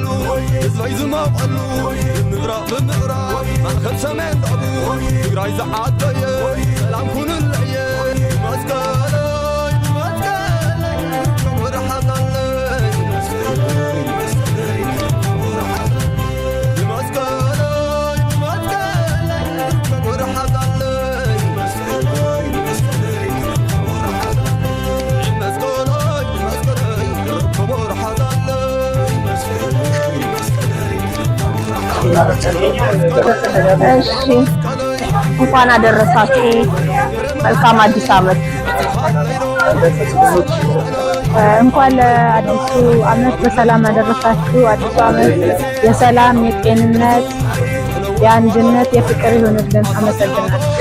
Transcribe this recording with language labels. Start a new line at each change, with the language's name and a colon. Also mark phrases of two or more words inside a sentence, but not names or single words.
Tigrinya: ህዝበይ ዝማቐሉ ብምብራቕ ብምዕራብ ማእኸል ሰሜን ደቡብ ትግራይ ዝዓደየ ሰላም ኩንለየ መስቀለይ መስቀለይ ወረሓናለይ መስቀለይ መስቀለይ መስቀለይ ወረሓናለይ መስቀለይ መስቀለይ
Amharic: እሺ እንኳን አደረሳችሁ መልካም አዲስ ዓመት እንኳን ለአዲሱ ዓመት በሰላም አደረሳችሁ አዲሱ ዓመት የሰላም የጤንነት የአንድነት የፍቅር ይሁንልን አመሰግናለሁ